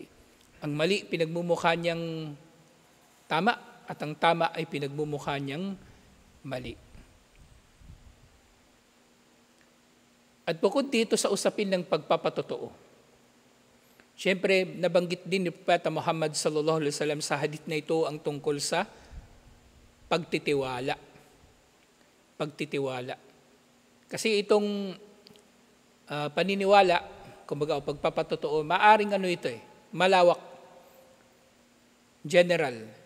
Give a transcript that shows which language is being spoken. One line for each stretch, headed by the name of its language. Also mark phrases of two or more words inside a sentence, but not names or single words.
Filipino: Ang mali, pinagmumukha niyang tama, at ang tama ay pinagmumukha niyang mali. At bukod dito sa usapin ng pagpapatotoo, siyempre nabanggit din ni Propeta Muhammad
Arabic: صلى الله عليه وسلم
Filipino: sa hadith na ito ang tungkol sa pagtitiwala. Pagtitiwala. Kasi itong paniniwala, kumbaga o pagpapatotoo, maaring ito malawak, general.